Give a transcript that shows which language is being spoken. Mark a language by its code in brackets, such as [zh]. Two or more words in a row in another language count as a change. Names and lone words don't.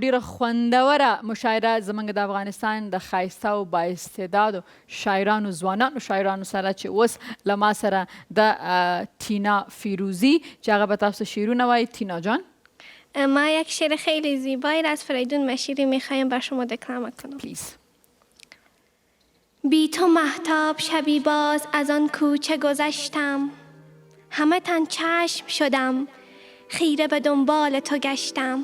[ps] ډیره خوندوره مشاعره زمونږ د افغانستان د ښایسته او بااستعدادو شاعرانو ځوانانو شاعرانو سره چې اوس له ما سره د تینا فیروزی چې هغه به تاسو شعرونه وایي. تینا جان [fa] ما یک شعر خیلی زیبایی از فریدون مشیری میخوایم بر شما دکلمه کنم. پلیز. بی تو مهتاب شبی باز از آن کوچه گذشتم، همه تن چشم شدم، خیره به دنبال تو گشتم.